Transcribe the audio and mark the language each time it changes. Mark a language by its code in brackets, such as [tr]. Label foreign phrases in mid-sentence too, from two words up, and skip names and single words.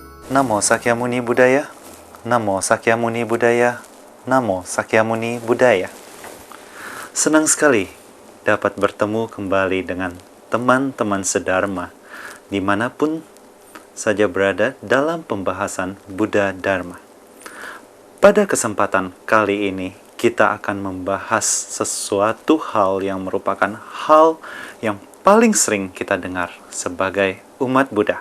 [pi] Namo Sakyamuni Buddhaya, Namo Sakyamuni Buddhaya, Namo Sakyamuni Buddhaya. [id] Senang sekali dapat bertemu kembali dengan teman-teman sedharma dimanapun saja berada dalam pembahasan Buddha Dharma. Pada kesempatan kali ini kita akan membahas sesuatu hal yang merupakan hal yang paling sering kita dengar sebagai umat Buddha.